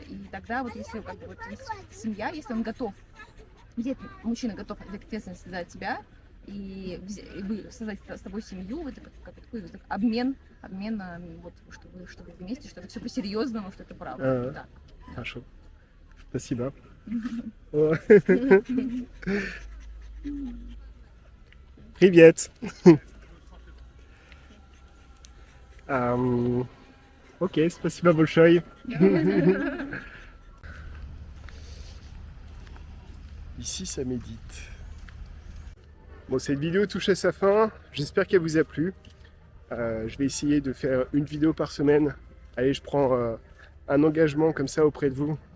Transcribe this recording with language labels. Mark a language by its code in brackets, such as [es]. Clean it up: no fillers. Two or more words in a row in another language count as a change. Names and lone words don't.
[ru] И тогда вот если как бы вот семья, если он готов мужчина готов взять ответственность за тебя и создать с тобой семью, это как такой вот обмен вот, чтобы вместе, что это все по-серьезному, что это правда. Ага. Да. Хорошо. Спасибо. О. Привет. Окей, спасибо большое. [fr] Ici, ça médite. Bon, cette vidéo touche à sa fin. J'espère qu'elle vous a plu. Je vais essayer de faire une vidéo par semaine. Allez, je prends un engagement comme ça auprès de vous.